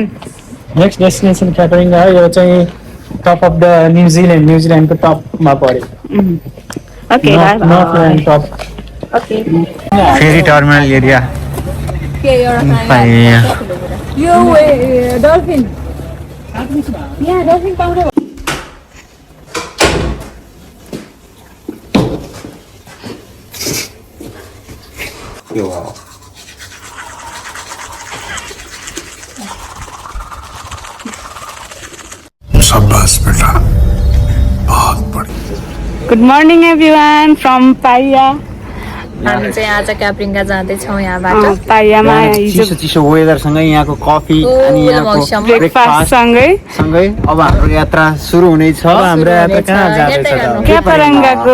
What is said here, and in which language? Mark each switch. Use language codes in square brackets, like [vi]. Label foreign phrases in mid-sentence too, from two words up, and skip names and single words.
[ne] नेक्स्ट डेस्टिनेसन क्याटरिङ्गा हो। यो चाहिँ [en] top of the [ne] न्युजिल्यान्डको टपमा पर्यो। ओके नर्थल्यान्ड टप। फेरि टर्मिनल एरिया पाइया यो डल्फिन यहाँ डल्फिन पाउँछ। [hi] शाबाश बेटा, बहुत बढ़िया। [en] Good morning everyone from Paihia. [ne] हामी चाहिँ आज क्यापरिङ्गा जाँदैछौँ यहाँबाट। पाइयामा हिजो चिसो चिसो वेदरसँगै यहाँको कफी अनि यहाँको मौसम। ब्रेकफास्ट सँगै सँगै अब हाम्रो यात्रा सुरु हुनेछ। अब हाम्रो यात्रा कहाँ जाँदैछ त? क्यापरिङ्गाको